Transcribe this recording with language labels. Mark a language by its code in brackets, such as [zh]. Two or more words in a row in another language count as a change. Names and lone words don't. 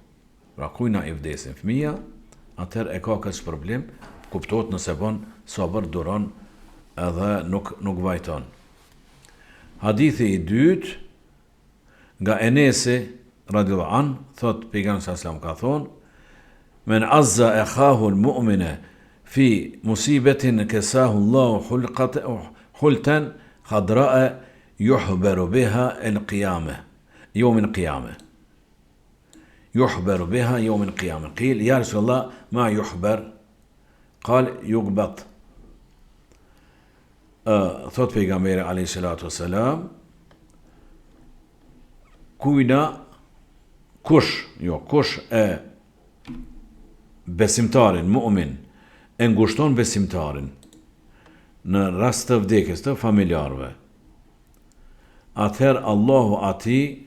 [sq] Pra kujna i vdesin fëmija, atër e ka këtë problem, kuptot nëse bon sabër duron edhe nuk vajton. Hadithi i dytë, nga Enesi, radiallahu an, thot pejgamberi sallallahu ka thonë, [ar] من عزى أخاه المؤمن في مصيبة كساه الله حلة خضراء يحبر بها القيامة يوم القيامة. يحبر بها يوم القيامة. قيل يا رسول الله ما يحبر؟ قال يقبط. [sq] Thot pejgamberi [ar] عليه الصلاة والسلام, [sq] kush e besimtarin, mu'min, e ngushton besimtarin në rast të vdekjes të familjarëve, atëherë Allahu ati